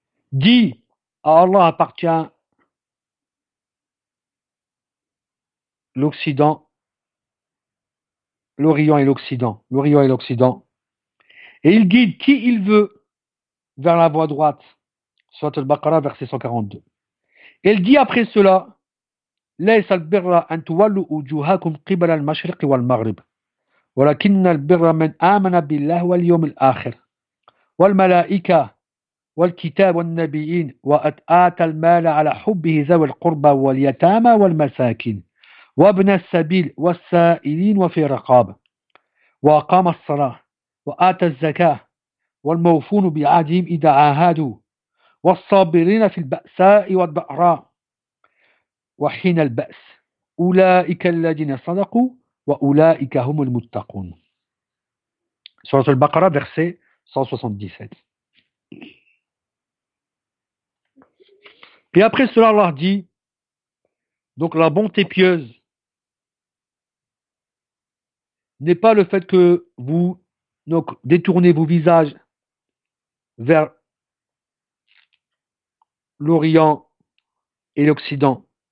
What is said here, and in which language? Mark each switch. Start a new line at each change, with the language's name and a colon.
French: Dis, à Allah appartient l'Occident, l'Orient et l'Occident, l'Orient et l'Occident. Et il guide qui il veut vers la voie droite. Sourate Al-Baqarah, verset 142. Et il dit après cela,
Arabic: ليس البر أن تولوا وجوهكم قبل المشرق والمغرب ولكن البر من آمن بالله واليوم الآخر والملائكة والكتاب والنبيين وآتى المال على حبه ذوي القربى واليتامى والمساكين وابن السبيل والسائلين وفي الرقاب وأقام الصلاة وآتى الزكاة والموفون بعهدهم إذا عاهدوا والصابرين في البأساء والضراء وحين البأس أولئك الذين صدقوا وأولئك هم المتقون. سورة البقرة
French: verset 177. Et après cela, Allah dit, donc la bonté pieuse n'est pas le fait que vous donc détournez vos visages vers l'Orient et l'Occident.